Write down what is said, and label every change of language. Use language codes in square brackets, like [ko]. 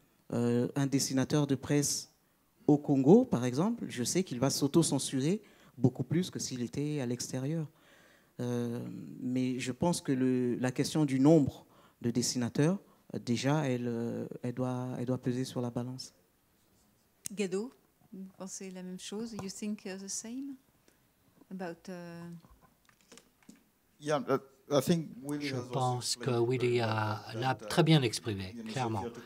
[fr] Un dessinateur de presse au Congo, par exemple, je sais qu'il va s'auto-censurer beaucoup plus que s'il était à l'extérieur. Mais je pense que la question du nombre de dessinateurs, déjà, elle doit peser sur la balance. Gado, vous pensez la même chose? [en] You think the same about... Yeah, I think [fr] Je pense que Willy l'a très bien exprimé, clairement.